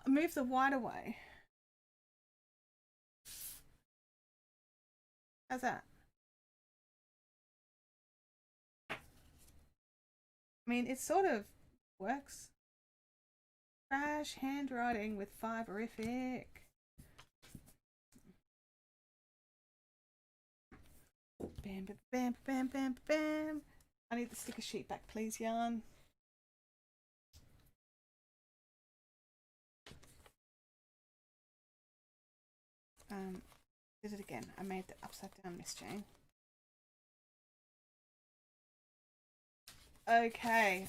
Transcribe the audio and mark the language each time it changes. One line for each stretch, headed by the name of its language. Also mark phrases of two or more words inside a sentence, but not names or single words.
English: Move the white away. How's that? I mean, it sort of works. Trash handwriting with Fiberific. Bam, bam, bam, bam, bam, bam. I need the sticker sheet back, please, yarn. Did it again. I made the upside down, Miss Jane. Okay.